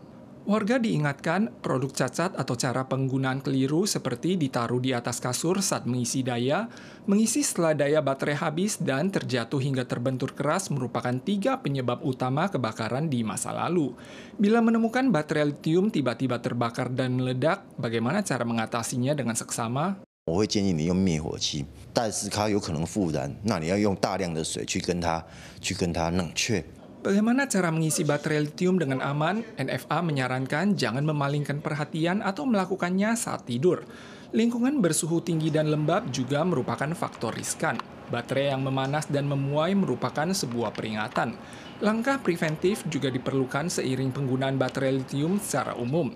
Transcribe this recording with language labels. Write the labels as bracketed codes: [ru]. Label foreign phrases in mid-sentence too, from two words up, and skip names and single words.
[id] Warga diingatkan produk cacat atau cara penggunaan keliru seperti ditaruh di atas kasur saat mengisi daya, mengisi setelah daya baterai habis, dan terjatuh hingga terbentur keras merupakan 3 penyebab utama kebakaran di masa lalu. Bila menemukan baterai litium tiba-tiba terbakar dan meledak, bagaimana cara mengatasinya dengan seksama? [zh] 我会建议你用灭火器，但是它有可能复燃，那你要用大量的水去跟它冷却。 [id] Bagaimana cara mengisi baterai litium dengan aman? NFA menyarankan jangan memalingkan perhatian atau melakukannya saat tidur. Lingkungan bersuhu tinggi dan lembab juga merupakan faktor riskan. Baterai yang memanas dan memuai merupakan sebuah peringatan. Langkah preventif juga diperlukan seiring penggunaan baterai litium secara umum.